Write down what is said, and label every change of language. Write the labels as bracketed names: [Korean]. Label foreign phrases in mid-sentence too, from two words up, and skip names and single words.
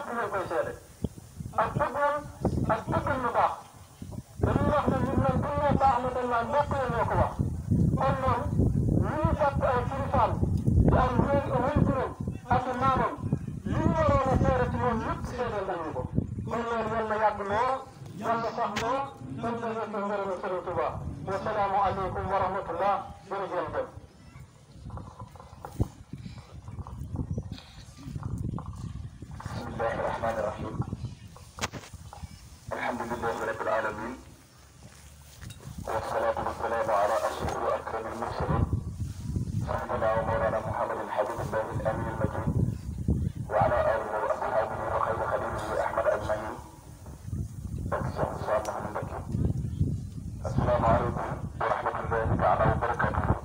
[Wolof] ñu koy seede ak bëggoon ak bëggoon lu baax dañuy wax ne ñun nag bu ñu nee baax na dañ naan mbokk yi ñoo ko wax kon noonu ñu ngi fàtt ay kilifaam di am wéy juróom ak i maamam li ñu waroon a seede ci moom yëpp seedeel nañu ko kon loolu yal na yàgg lool yal na sax lool dañ koy yëg ngërëm Sëriñ Tuubaa [Arabic] والسلام عليكم ورحمة الله [Wolof] jërëjëf [Arabic] بسم الله الرحمن الرحيم الحمد لله رب العالمين والصلاة والسلام على أشرف وأكرم المرسلين سيدنا ومولانا محمد حبيب الله الأمين المجيد وعلى آله وأصحابه وخير خليله أحمد أجمعين السلام عليكم ورحمة الله تعالى وبركاته